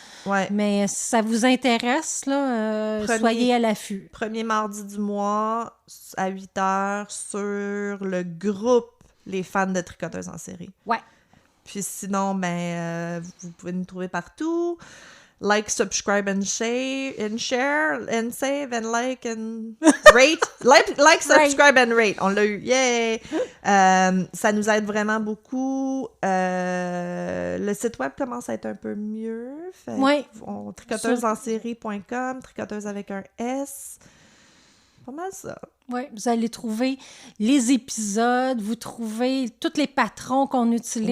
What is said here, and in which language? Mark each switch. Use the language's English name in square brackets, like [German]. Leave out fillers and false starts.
[French] Ouais. Mais si ça vous intéresse, là, Premier- soyez à l'affût. Premier mardi du mois, à 8h, sur le groupe Les fans de tricoteuses en série. Ouais. Puis sinon, vous pouvez nous trouver partout. [English] Like, subscribe and share and save and like and rate. like, subscribe and rate. [French] On l'a eu. Yay! Ça nous aide vraiment beaucoup. Le site web commence à être un peu mieux. Fait Ouais. Tricoteusesensérie.com, tricoteuse avec un S. Pas mal ça. Oui, vous allez trouver les épisodes, vous trouvez tous les patrons qu'on utilise,